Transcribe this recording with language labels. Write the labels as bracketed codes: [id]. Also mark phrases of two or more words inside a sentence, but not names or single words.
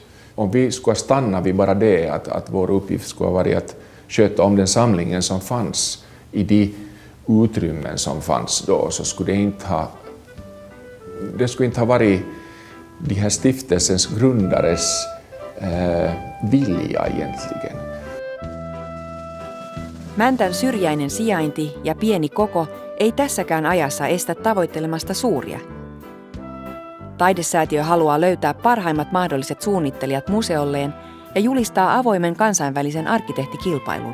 [sv] Om vi skulle stanna vid bara det, att vår uppgift skulle ha varit att sköta om den samlingen som fanns i de utrymmen som fanns då, så skulle det skulle inte ha varit de här stiftelsens grundares vilja egentligen. [fi] Mäntän syrjäinen sijainti ja pieni koko ei tässäkään ajassa estä tavoittelemasta suuria. Taidesäätiö haluaa löytää parhaimmat mahdolliset suunnittelijat museolleen ja julistaa avoimen kansainvälisen arkkitehtikilpailun.